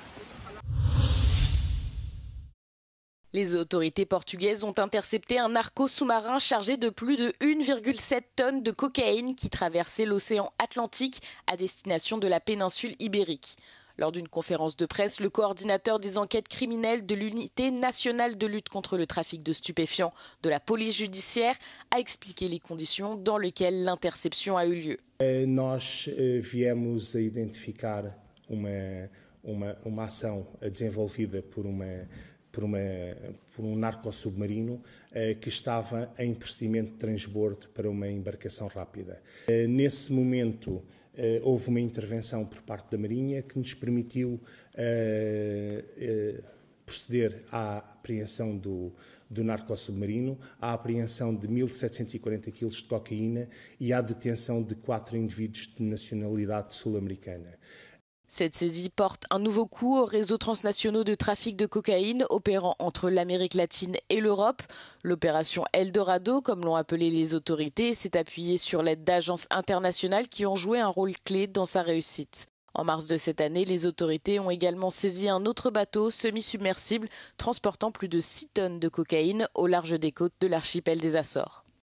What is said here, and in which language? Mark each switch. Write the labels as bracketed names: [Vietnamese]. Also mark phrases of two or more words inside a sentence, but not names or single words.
[French] Les autorités portugaises ont intercepté un narco sous-marin chargé de plus de 1,7 tonnes de cocaïne qui traversait l'océan Atlantique à destination de la péninsule ibérique. Lors d'une conférence de presse, le coordinateur des enquêtes criminelles de l'unité nationale de lutte contre le trafic de stupéfiants de la police judiciaire a expliqué les conditions dans lesquelles l'interception a eu lieu. [Portuguese] Nós viemos a identificar uma ação desenvolvida por narco-submarino que estava em procedimento de transbordo para uma embarcação rápida. Nesse momento, houve uma intervenção por parte da Marinha que nos permitiu proceder à apreensão do narco-submarino, à apreensão de 1.740 kg de cocaína e à detenção de 4 indivíduos de nacionalidade sul-americana. [French] Cette saisie porte un nouveau coup aux réseaux transnationaux de trafic de cocaïne opérant entre l'Amérique latine et l'Europe. L'opération Eldorado, comme l'ont appelé les autorités, s'est appuyée sur l'aide d'agences internationales qui ont joué un rôle clé dans sa réussite. En mars de cette année, les autorités ont également saisi un autre bateau semi-submersible transportant plus de 6 tonnes de cocaïne au large des côtes de l'archipel des Açores.